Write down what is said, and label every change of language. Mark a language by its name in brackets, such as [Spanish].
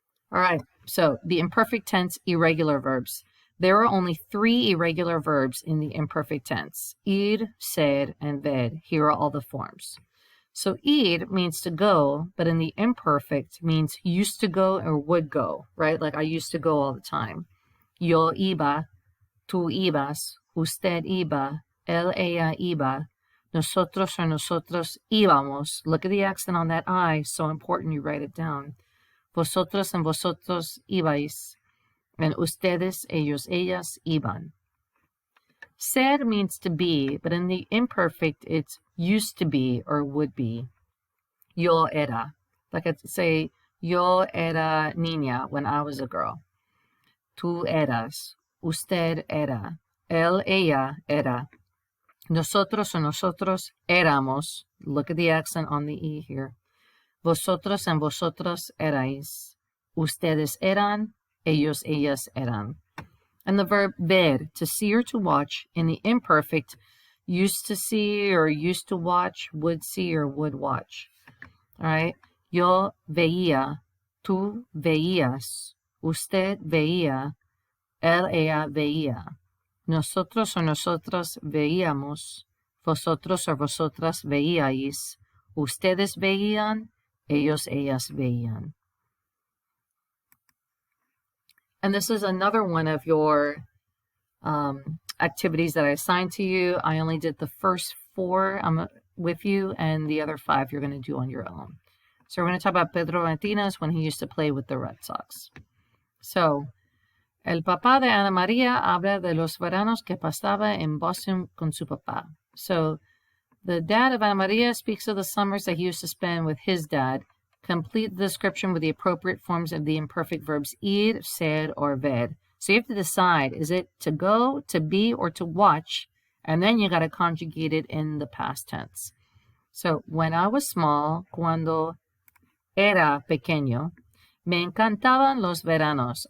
[English] All right, so the imperfect tense irregular verbs. There are only 3 irregular verbs in the imperfect tense: ir, ser, and ver. Here are all the forms. So ir means to go, but in the imperfect means used to go or would go, right? Like I used to go all the time. [Spanish] Yo iba, tú ibas, usted iba, él, ella iba, nosotros or nosotros íbamos. [English] Look at the accent on that I, so important you write it down. Vosotros and [Spanish] vosotros ibais. [English] And [Spanish] ustedes, ellos, ellas, iban. [English] Ser means to be, but in the imperfect, it's used to be or would be. [Spanish] Yo era. [English] Like I'd say, [Spanish] yo era niña [English] when I was a girl. [Spanish] Tú eras. Usted era. Él, ella era. Nosotros o nosotros éramos. [English] Look at the accent on the E here. Vosotros and [Spanish] vosotros erais. Ustedes eran. Ellos, ellas eran. [English] And the verb ver, to see or to watch, in the imperfect, used to see or used to watch, would see or would watch. All right? [Spanish] Yo veía, tú veías, usted veía, él, ella veía. Nosotros o nosotras veíamos, vosotros o vosotras veíais, ustedes veían, ellos, ellas veían. [English] And this is another one of your activities that I assigned to you. I only did the first 4 with you, and the other 5 you're going to do on your own. So we're going to talk about Pedro Martinez when he used to play with the Red Sox. [Spanish] So, el papá de Ana María habla de los veranos que pasaba en Boston con su papá. [English] So, the dad of Ana María speaks of the summers that he used to spend with his dad. Complete the description with the appropriate forms of the imperfect verbs ir, ser, or ver. So you have to decide, is it to go, to be, or to watch? And then you got to conjugate it in the past tense. So, when I was small, [Spanish] cuando era pequeño, me encantaban los veranos.